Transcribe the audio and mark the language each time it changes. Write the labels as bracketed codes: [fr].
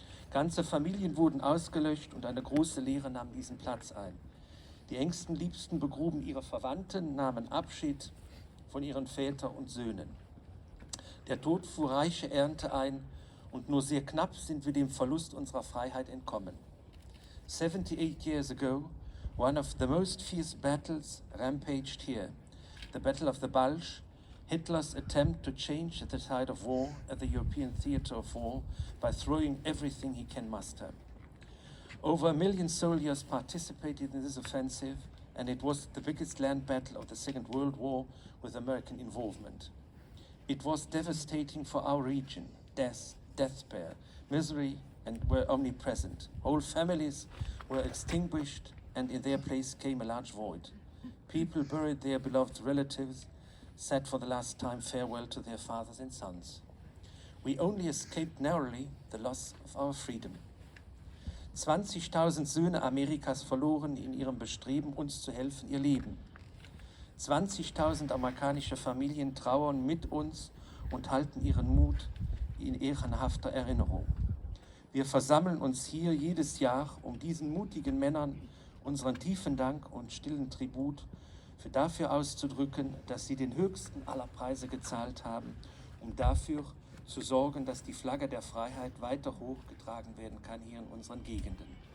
[de] Ganze Familien wurden ausgelöscht und eine große Leere nahm diesen Platz ein. Die engsten Liebsten begruben ihre Verwandten, nahmen Abschied von ihren Vätern und Söhnen. Der Tod fuhr reiche Ernte ein und nur sehr knapp sind wir dem Verlust unserer Freiheit entkommen. [en] 78 years ago, one of the most fierce battles rampaged here, the Battle of the Bulge, Hitler's attempt to change the tide of war at the European theater of war by throwing everything he can muster. Over 1 million soldiers participated in this offensive, and it was the biggest land battle of the Second World War with American involvement. It was devastating for our region. Death, despair, misery, and were omnipresent. Whole families were extinguished, and in their place came a large void. People buried their beloved relatives, said for the last time farewell to their fathers and sons. We only escaped narrowly the loss of our freedom. [de] 20.000 Söhne Amerikas verloren in ihrem Bestreben, uns zu helfen, ihr Leben. 20.000 amerikanische Familien trauern mit uns und halten ihren Mut in ehrenhafter Erinnerung. Wir versammeln uns hier jedes Jahr, um diesen mutigen Männern unseren tiefen Dank und stillen Tribut dafür auszudrücken, dass sie den höchsten aller Preise gezahlt haben, um dafür zu sorgen, dass die Flagge der Freiheit weiter hochgetragen werden kann hier in unseren Gegenden.